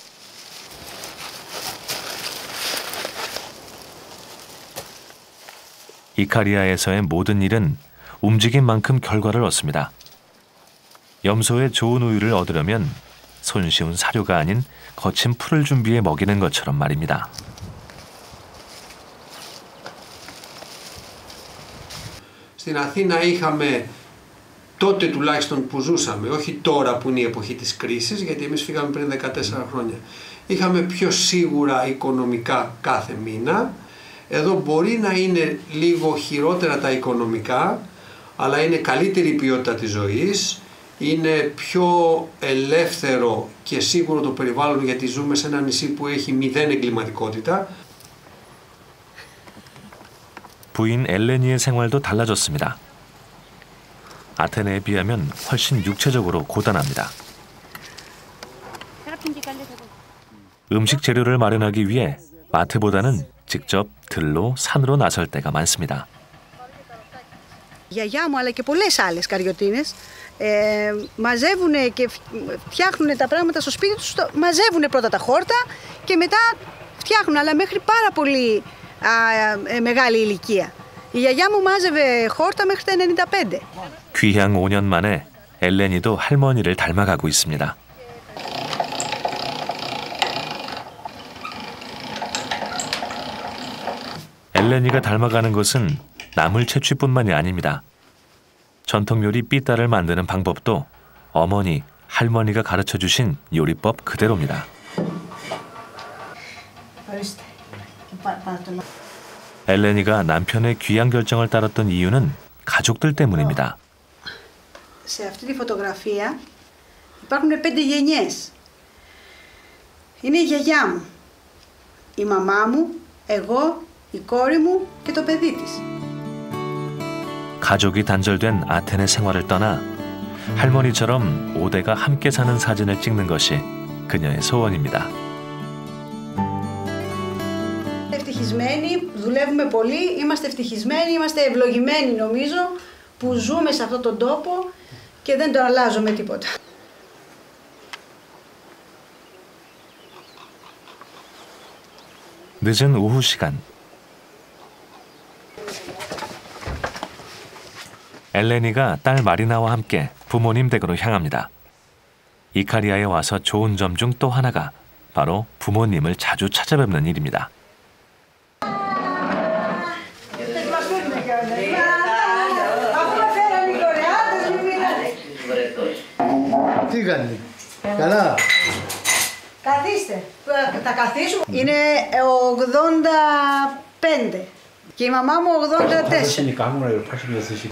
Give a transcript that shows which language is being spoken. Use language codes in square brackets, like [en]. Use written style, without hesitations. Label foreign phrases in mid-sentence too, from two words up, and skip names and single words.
[ko] 이카리아에서의 모든 일은 움직인 만큼 결과를 얻습니다. 염소의 좋은 우유를 얻으려면 손쉬운 사료가 아닌 거친 풀을 준비해 먹이는 것처럼 말입니다. [el] Στην Αθήνα είχαμε τότε τουλάχιστον που ζούσαμε, όχι τώρα που είναι η εποχή της κρίσης, γιατί εμείς φύγαμε πριν 14 χρόνια. Είχαμε πιο σίγουρα οικονομικά κάθε μήνα. Εδώ μπορεί να είναι λίγο χειρότερα τα οικονομικά, αλλά είναι καλύτερη η ποιότητα της ζωής, είναι πιο ελεύθερο και σίγουρο το περιβάλλον, γιατί ζούμε σε ένα νησί που έχει 0 εγκληματικότητα. [ko] 부인 엘레니의 생활도 달라졌습니다. 아테네에 비하면 훨씬 육체적으로 고단합니다. 음식 재료를 마련하기 위해 마트보다는 직접 들로 산으로 나설 때가 많습니다. [el] Η γιαγιά μου αλλά και πολλές άλλες καριωτίνες μαζεύουν και φτιάχνουν τα πράγματα στο σπίτι τους, μαζεύουν πρώτα τα χόρτα και μετά φτιάχνουν, αλλά μέχρι πάρα πολύ μεγάλη ηλικία. Η γιαγιά μου μάζευε χόρτα μέχρι τα 95. [ko] 귀향 5년 만에 엘레니도 할머니를 닮아가고 있습니다. 엘레니가 닮아가는 것은 나물 채취뿐만이 아닙니다. 전통 요리 삐따를 만드는 방법도 어머니, 할머니가 가르쳐주신 요리법 그대로입니다. 엘레니가 남편의 귀향 결정을 따랐던 이유는 가족들 때문입니다. [el] Σε αυτή τη φωτογραφία υπάρχουν 5 γενιές. Είναι η γιαγιά μου, η μαμά μου, εγώ, η κόρη μου και το παιδί της. [ko] 가족이 단절된 아테네 생활을 떠나 할머니처럼 5대가 함께 사는 사진을 찍는 것이 그녀의 소원입니다. [el] Ευτυχισμένοι, δουλεύουμε πολύ, είμαστε ευτυχισμένοι, είμαστε ευλογημένοι νομίζω που ζούμε σε αυτόν τον τόπο και δεν το αλλάζω με τίποτα. [ko] 늦은 오후 시간. 엘레니가 딸 마리나와 함께 부모님 댁으로 향합니다. 이카리아에 와서 좋은 점 중 또 하나가 바로 부모님을 자주 찾아뵙는 일입니다. [el] Τι κάνει, καλά. Καθίστε, θα καθίσουμε. Είναι 85 και η μαμά μου 84.